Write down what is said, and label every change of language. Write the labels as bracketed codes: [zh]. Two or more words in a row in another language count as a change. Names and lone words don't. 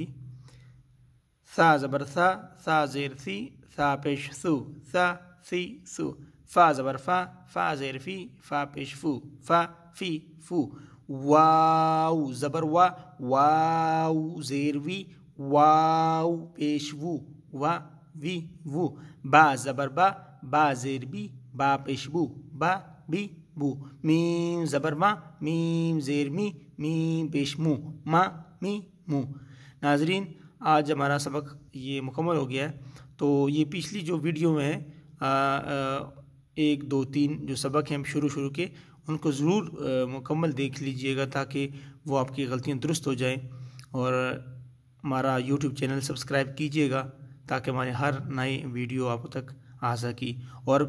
[ur] ثا زبر ثا، ثا زیر ثی، ثا پیش ثو، ثا ثی ثو۔ فا زبر فا، فا زیر فی، فا پیش فو، فا فی فو۔ واو زبر وا، واو زیر وی، واو پیش وو، وا وی وو۔ با زبر با، با زیر بی، با پیش بو، با بی بو۔ میم زبر ما، میم زیر می، میم پیش مو، ما می مو۔ ناظرین، آج ہمارا سبق یہ مکمل ہو گیا ہے۔ تو یہ پچھلی جو ویڈیو میں ہے 1 2 3 جو سبق ہیں شروع کے، ان کو ضرور مکمل دیکھ لیجئے گا تاکہ وہ آپ کی غلطیاں درست ہو جائیں، اور ہمارا [en] YouTube channel subscribe [ur] کیجئے گا تاکہ ہمارے ہر نئی ویڈیو آپ تک آ سکی۔